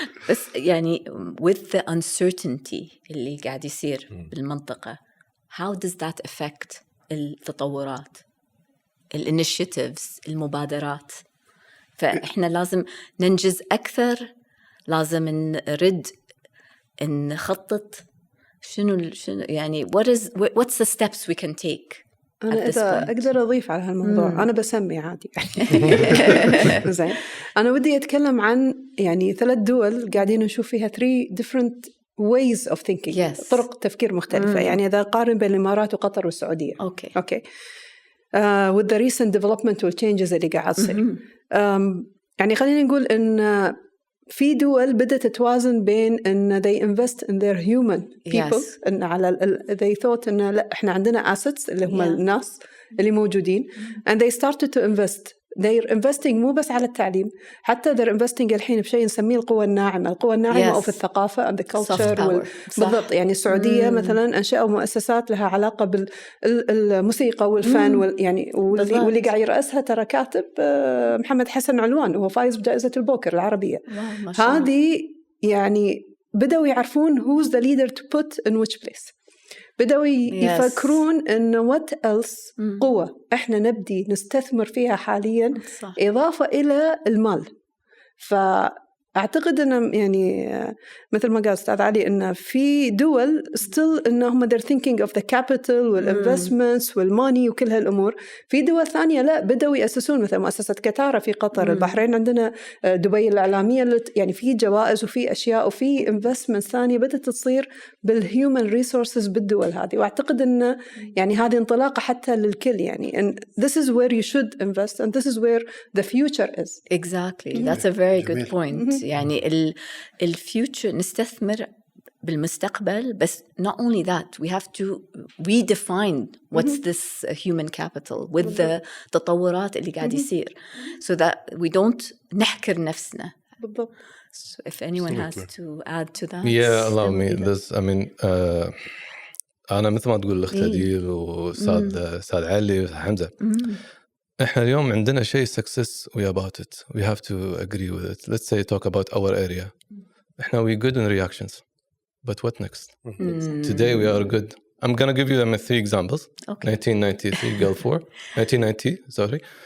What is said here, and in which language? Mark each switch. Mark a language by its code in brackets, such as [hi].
[ar] بس يعني [en] with the uncertainty [ar] اللي قاعد يصير بالمنطقة, [en] how does that affect [ar] التطورات, الinitiatives, المبادرات؟ فإحنا لازم ننجز أكثر, لازم نرد نخطط. شنو يعني [en] what's the steps we can take? [ar] أنا إذا أقدر أضيف على هالموضوع أنا بسمي عادي. زين, أنا ودي أتكلم عن يعني 3 دول قاعدين نشوف فيها [en] 3 different ways of thinking, [ar] طرق تفكير مختلفة. يعني إذا قارن بين الإمارات وقطر والسعودية. [en] Okay. With the recent development [ar] والchanges اللي قاعد تصير, يعني خلينا نقول إن في دول بدأت توازن بين إن [en] they invest in their human people, [ar] إن على [en] they thought [ar] إن لا إحنا عندنا assets اللي هم الناس اللي موجودين, [en] and they started to invest. they're investing [ar] مو بس على التعليم, حتى they're investing الحين بشيء نسميه القوى الناعمة, أو في الثقافة [en] and the culture [ar] بالضبط. يعني السعودية مثلا أنشأوا مؤسسات لها علاقة بالموسيقى والفن يعني واللي قاعد يرأسها ترى كاتب محمد حسن علوان, وهو فايز بجائزة البوكر العربية. هذه يعني بدأوا يعرفون [en] who's the leader to put in which place. [ar] بدأوا يفكرون إنه [en] what else [ar] قوة إحنا نبدي نستثمر فيها حالياً إضافة إلى المال. فأعتقد إنه يعني مثل ما قال أستاذ علي إنه في دول still إنهم [en] they're thinking of the capital [ar] والinvestments والmoney وكل هالأمور. في دول ثانية لا, بدأوا يأسسون مثل مؤسسة كتارة في قطر, البحرين عندنا دبي الإعلامية, يعني في جوائز وفي أشياء وفي investments ثانية بدأت تصير بالhuman resources بالدول هذه. وأعتقد إنه يعني هذه انطلاقة حتى للكل, يعني [en] and this is where you should invest and this is where the future is. Exactly, that's a very good point. [ar] يعني الfuture نستثمر بالمستقبل, بس [en] not only that we have to redefine what's this human capital with the [ar] تطورات اللي قاعد يصير, [en] so that we don't [ar] نحكر نفسنا. بالضبط. [en] So if anyone has to add to that. Yeah, allow me this. I mean, [ar] أنا مثل ما تقول الأخت هديل وأستاذ علي وحمزة. إحنا اليوم عندنا شيء [en] success we about it. We have to agree with it. Let's say talk about our area. [ar] إحنا [en] we good in reactions. But what next? Today we are good. I'm going to give you them 3 examples. Okay. 1993 Gulf War. 1990, sorry.